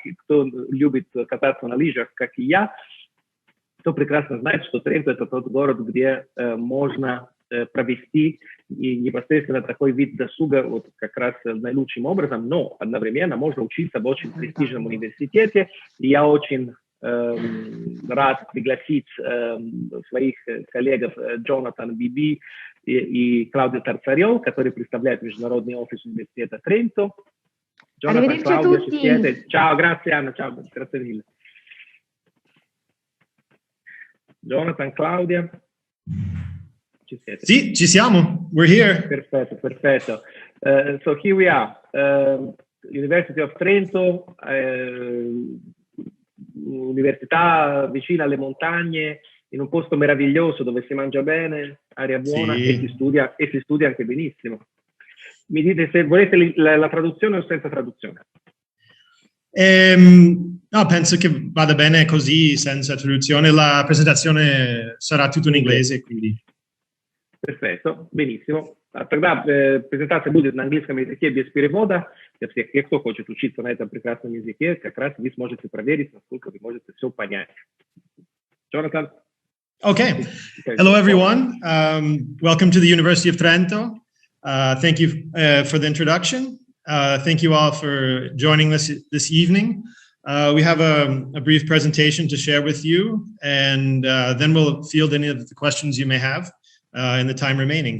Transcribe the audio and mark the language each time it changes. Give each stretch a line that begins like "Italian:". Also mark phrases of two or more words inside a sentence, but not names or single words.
Russian: Кто любит кататься на лыжах, как и я, то прекрасно знает, что Тренто – это тот город, где можно провести и непосредственно такой вид досуга вот как раз наилучшим образом, но одновременно можно учиться в очень престижном университете. И я очень рад пригласить своих коллег Джонатан Биби и Клаудио Тарцарел, которые представляют международный офис университета Тренто. Джонатан, Клаудио,
Italian: ci siete? Ciao, grazie Anna, ciao, grazie mille. Jonathan, Claudia, ci siete? Sì, ci siamo.
English: We're here.
Italian: Perfetto, perfetto.
English: So here we are, University of Trento,
Italian: università vicina alle montagne, in un posto meraviglioso dove si mangia bene, aria buona, sì, e si studia anche benissimo. Mi dite se volete la traduzione o senza traduzione? No, penso che vada bene così, senza traduzione. La presentazione sarà tutto in inglese, quindi. Perfetto, benissimo.
Russian: Тогда презентация будет на английском языке без перевода. Для всех тех, кто хочет учиться на этом прекрасном языке, как раз вы сможете проверить, насколько вы можете все понять. Jonathan?
English: Okay. Hello, everyone. Welcome to the University of Trento. Thank you for the introduction. Thank you all for joining us this evening. We have a brief presentation to share with you, and then we'll field any of the questions you may have in the time remaining.